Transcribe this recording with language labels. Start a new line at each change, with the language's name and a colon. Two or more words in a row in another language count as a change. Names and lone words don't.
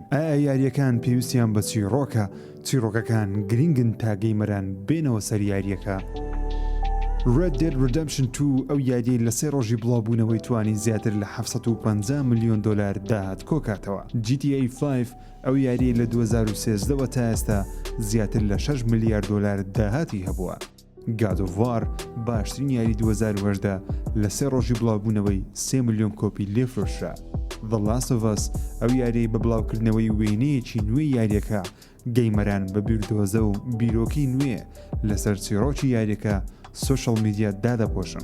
Central Kurdish: ئایا یاریەکان پێویستیان بە چیرۆکە؟ چیرۆکەکان گرنگن تا گەیمەران بێنەوە سەر یاریەکە. Red Dead Redemption 2 ئەو یاریەی لە 3 ڕۆژی بڵاوبوونەوەی توانی زیاتر لە 750 ملیۆن دلار داهات کۆکاتەوە. GTA 5 ئەو یاریەی لە 2013ەوە تا ئێستا زیاتر لە 6 ملیارد دلار داهاتی هەبووە. God of War باشترین یاری 2018 لە 3 ڕۆژی بڵاوبوونەوەی 3 ملیۆن کۆپی لێفرۆشرا. The Last of Us ئەو یاریەی بە بڵاوکردنەوەی وێنەیەکی نوێی یاریەکە گەیمەران بە بیردۆزە و بیرۆکی نوێ لەسەر چیرۆکی یاریەکە
English: social media
Central Kurdish: دادەپۆشن.